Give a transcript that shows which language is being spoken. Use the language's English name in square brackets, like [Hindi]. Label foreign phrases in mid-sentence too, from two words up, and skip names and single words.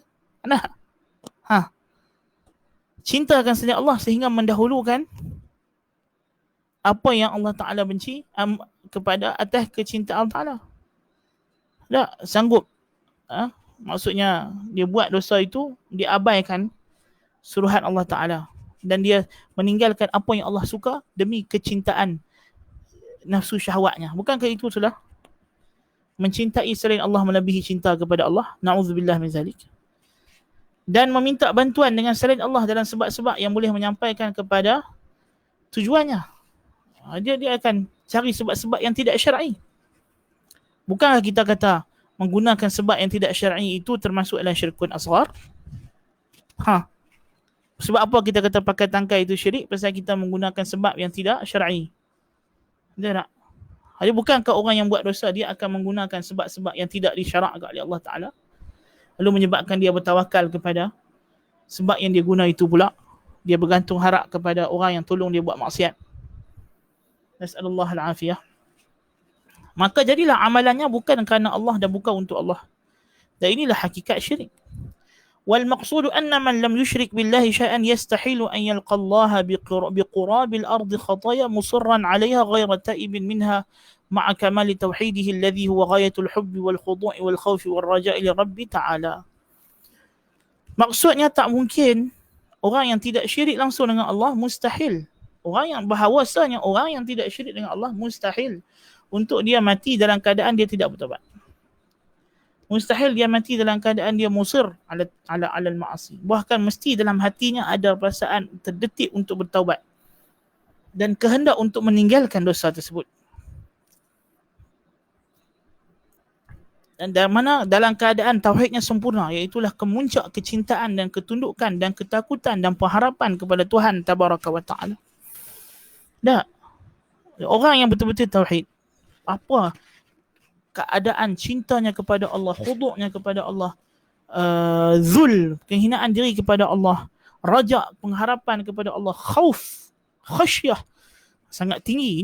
[Malay] Nah, cintakan saja Allah sehingga mendahulukan apa yang Allah Ta'ala benci kepada atas kecintaan Allah Ta'ala. Tak sanggup. Maksudnya dia buat dosa itu, dia abaikan suruhan Allah Ta'ala. Dan dia meninggalkan apa yang Allah suka demi kecintaan nafsu syahwatnya. Bukankah itu sudah mencintai selain Allah melebihi cinta kepada Allah? [Arabic] نعوذ بالله من ذلك. [Malay] Dan meminta bantuan dengan selain Allah dalam sebab-sebab yang boleh menyampaikan kepada tujuannya. Dia akan cari sebab-sebab yang tidak syar'i. Bukankah kita kata menggunakan sebab yang tidak syar'i itu termasuk dalam [Arabic] شرك أصغر? [Malay] Sebab apa kita kata pakai tangkai itu syirik? Pasal kita menggunakan sebab yang tidak syar'i. Dia tak? Jadi bukankah orang yang buat dosa dia akan menggunakan sebab-sebab yang tidak disyarakkan oleh Allah Ta'ala, lalu menyebabkan dia bertawakal kepada sebab yang dia guna itu pula. Dia bergantung harap kepada orang yang tolong dia buat maksiat. [Arabic] نسأل الله العافية. [Malay] Maka jadilah amalannya bukan kerana Allah dan bukan untuk Allah. Dan inilah hakikat syirik. [Arabic] والمقصود أن من لم يشرك بالله شيئا يستحيل أن يلقى الله بقراب الأرض خطايا مصرا عليها غير تائب منها مع كمال توحيده الذي هو غاية الحب والخضوع والخوف والرجاء لرب تعالى. [Malay] Maksudnya tak mungkin orang yang tidak syirik langsung dengan Allah, mustahil. Orang yang bahawasanya orang yang tidak syirik dengan Allah mustahil untuk dia mati dalam keadaan dia tidak bertaubat. Mustahil dia mati dalam keadaan dia [Arabic] مصر على المعاصي. [Malay] Bahkan mesti dalam hatinya ada perasaan terdetik untuk bertaubat dan kehendak untuk meninggalkan dosa tersebut. Dan dalam keadaan tauhidnya sempurna, iaitulah kemuncak kecintaan dan ketundukan dan ketakutan dan pengharapan kepada Tuhan [Arabic] تبارك وتعالى. [Malay] Dah, orang yang betul-betul tauhid, apa keadaan cintanya kepada Allah, khuduknya kepada Allah, zul, penghinaan diri kepada Allah, raja, pengharapan kepada Allah, khauf, khasyah, sangat tinggi.